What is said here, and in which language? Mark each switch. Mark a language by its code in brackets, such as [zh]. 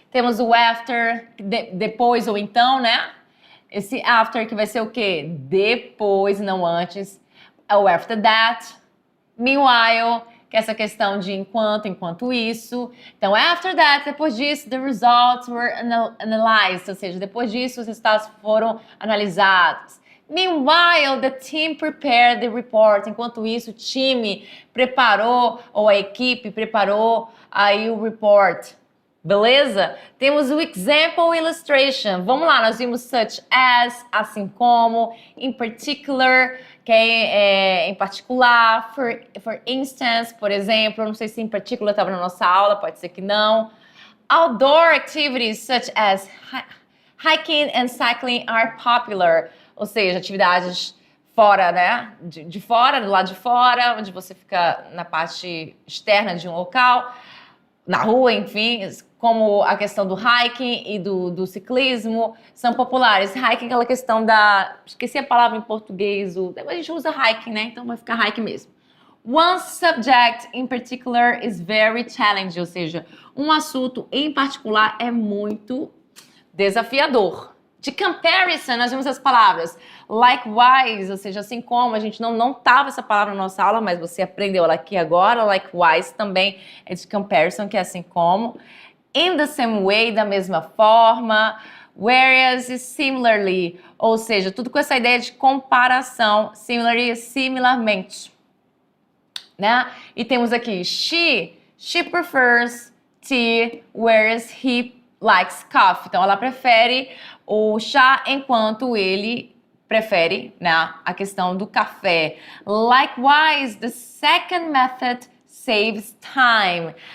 [pt] Temos o after, depois ou então, né? Esse after que vai ser o quê? Depois, não antes. É o after that. Meanwhile, que é essa questão de enquanto isso. Então, after that, depois disso, [en] the results were analyzed, [pt] ou seja, depois disso, os resultados foram analisados. [en] Meanwhile, the team prepared the report. [pt] Enquanto isso, o time preparou, ou a equipe preparou aí o report. Beleza? Temos o example illustration. Vamos lá, nós vimos such as, assim como, in particular, que é em particular, for instance, por exemplo, não sei se em particular estava na nossa aula, pode ser que não. [en] Outdoor activities such as hiking and cycling are popular, [pt] ou seja, atividades fora, né? De fora, do lado de fora, onde você fica na parte externa de um local, na rua, enfim, como a questão do hiking e do ciclismo, são populares. Hiking é aquela questão da... Esqueci a palavra em português. A gente usa hiking, né? Então vai ficar hiking mesmo. [en] One subject in particular is very challenging, [pt] ou seja, um assunto em particular é muito desafiador. De comparison, nós vimos as palavras likewise, ou seja, assim como, a gente não tava essa palavra na nossa aula, mas você aprendeu ela aqui agora. Likewise também é de comparison, que é assim como. In the same way, da mesma forma. Whereas e similarly, ou seja, tudo com essa ideia de comparação. Similarly, similarmente, né? E temos aqui [en] she prefers tea, whereas he likes coffee. [pt] Então, ela prefere o chá enquanto ele prefere, né, a questão do café. [en] Likewise, the second method saves time.